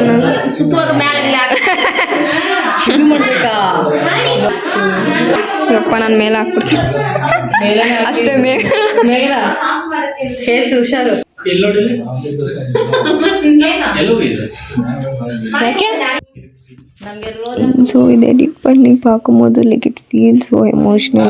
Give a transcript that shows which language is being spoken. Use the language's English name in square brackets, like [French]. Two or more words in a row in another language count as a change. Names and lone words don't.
[Kannada] ಸುತ್ತುವಾಗ ಮೇಲೆ ಇದು ಮಾಡ್ಬೇಕಾ ಯಪ್ಪ ನಾನು ಮೇಲೆ ಹಾಕ್ಬಿಡ್ತೀನಿ ಅಷ್ಟೇ ಮೇಘ ಫೇಸ್ ಹುಷಾರು. ಎಲ್ಲೋ ಇದೆ [Tamil] ஸோ இதை எடிட் பண்ணி பார்க்கும்போது [English] like it feel so emotional.